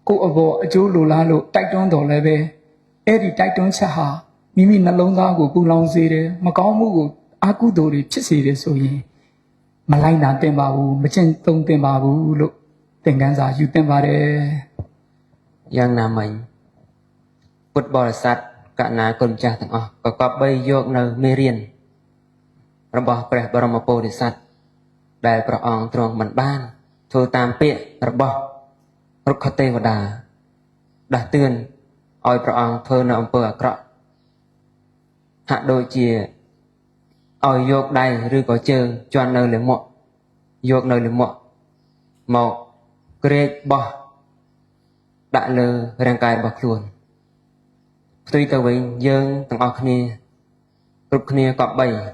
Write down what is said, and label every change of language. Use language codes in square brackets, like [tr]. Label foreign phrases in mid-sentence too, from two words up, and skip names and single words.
[my] ကိုအဘောအကျိုးလိုလားလို့တိုက်တွန်းတော်လည်းပဲအဲ့ဒီတိုက်တွန်းချက်ဟာမိမိနှလုံးသားကိုပူလောင်စေတယ်မကောင်းမှုကိုအာကုသိုလ်တွေဖြစ်စေတယ်ဆိုရင်မလိုက်နာတင်ပါဘူးမကျင့်သုံးတင်ပါဘူးလို့သင်ခန်းစာယူတင်ပါတယ် [km] យ៉ាងណាមិញពុទ្ធបរិស័ទកណាគុណចាស់ទាំងអស់ក៏គប្បីយកនៅមេរៀនរបស់ព្រះបរ មពុទ្ធិសត្វដែលព្រះអង្គទ្រង់មិនបានធ្វើតាមពាក្យរបស់រុក្ខទេវតាដាស់តឿនឲ្យព្រះអង្គធ្វើនៅអំពើអាក្រក់ហាក់ដូចជាឲ្យយកដៃឬក៏ជើងជន់នៅលាមកយកនៅលាមកមកក្រេកបោះដាក់លើរាងកាយរបស់ខ្លួនផ្ទុយទៅវិញយើងទាំងអស់គ្នាគ្រប់គ្នាក៏បី